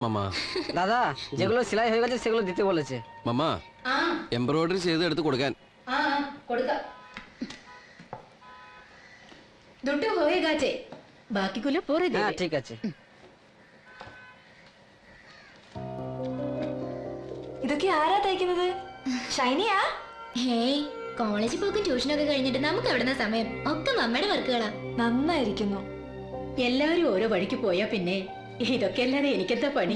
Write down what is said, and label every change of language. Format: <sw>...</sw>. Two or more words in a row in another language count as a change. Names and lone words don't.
<bn>মামা দাদা যেগুলো সেলাই হয়ে গেছে সেগুলো দিতে বলেছে।</bn> <ml>মামা এমব্রয়ডারি ചെയ്ത് എടുത്ത് കൊടുക്കാൻ। കൊടുക്കാം.</ml> <bn>দুটো হয়ে গেছে, বাকিগুলো পরে দেবে. হ্যাঁ ঠিক আছে.</bn> <ml>ഇതൊക്കെ ആരാ തയ്ക്കുന്നത്? ഷൈനിയാ? ഹേയ്, കോളേജിൽ പോക്കും ട്യൂഷനൊക്കെ കഴിഞ്ഞിട്ട് നമുക്ക് എവിടുന്ന സമയം? ഒക്കെ മമ്മയുടെ വർക്കുകളാ. നന്നായിരിക്കുന്നു. എല്ലാവരും ഓരോ വഴിക്ക് പോയാ പിന്നെ ഇതൊക്കെ അല്ലാതെ എനിക്കെന്താ പണി?</ml>